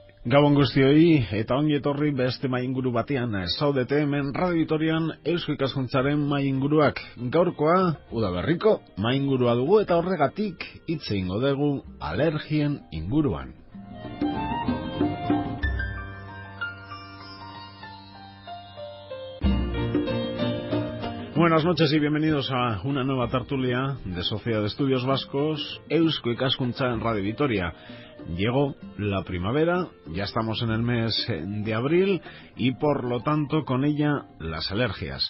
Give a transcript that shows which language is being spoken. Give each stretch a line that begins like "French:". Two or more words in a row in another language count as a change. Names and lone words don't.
Basque: Gabon guztioi, eta ongi etorri beste mainguru batean. Zaudete hemen Radio Vitorian Eusko Ikaskuntzaren mainguruak. Gaurkoa, udaberriko maingurua dugu eta horregatik hitz egingo dugu alergien inguruan.
Spanish: Buenas noches y bienvenidos a una nueva tertulia de Sociedad de Estudios Vascos, Eusko Ikaskuntza en Radio Vitoria. Llegó la primavera, ya estamos en el mes de abril y por lo tanto con ella las alergias.